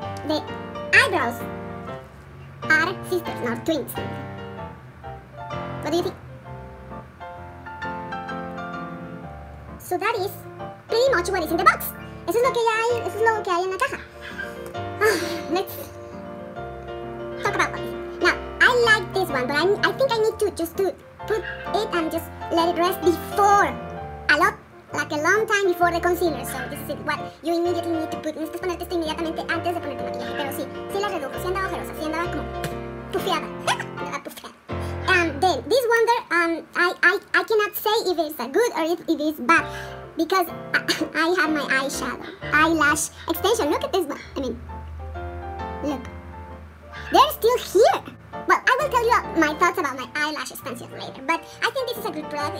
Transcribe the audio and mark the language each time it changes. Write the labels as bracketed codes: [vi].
[en] The eyebrows are sisters, not twins. What do you think? So that is pretty much what is in the box. [es] Eso es lo que hay en la caja. [en] Let's talk about this. Now, I like this one, but I think I need to just to put it and just let it rest before like a long time before the concealer. So this is what you immediately need to put. [es] Necesitas ponerte esto inmediatamente antes de ponerte maquillaje. Pero sí la redujo, sí andaba ojerosa, sí andaba como pufeada. Andaba pufeada. [en] Then this wonder, I cannot say if it's good or if it's bad because I have my eyelash extension. Look at this one. I mean, look, they're still here. Well, I will tell you my thoughts about my eyelash extension later. But I think this is a good product.